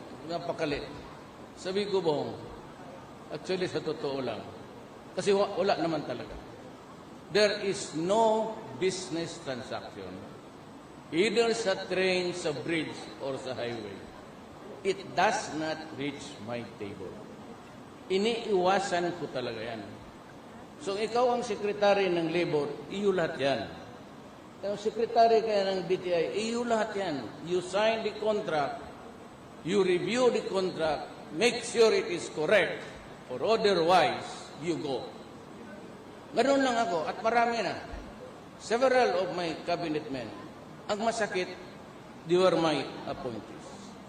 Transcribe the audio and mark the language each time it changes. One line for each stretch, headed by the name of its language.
Filipino: Napakalit. Sabi ko, Bong, actually sa totoo lang, kasi wala naman talaga.
English: There is no business transaction, either sa train, sa bridge, or sa highway. It does not reach my table.
Filipino: Iniiwasan ko talaga yan. So ikaw ang sekretary ng labor, iyo lahat yan. Ang sekretary kaya ng DTI, iyo lahat yan.
English: You sign the contract, you review the contract, make sure it is correct, or otherwise, you go.
Filipino: Ganun lang ako, at marami na.
English: Several of my cabinet men,
Filipino: ang masakit,
English: they were my appointees.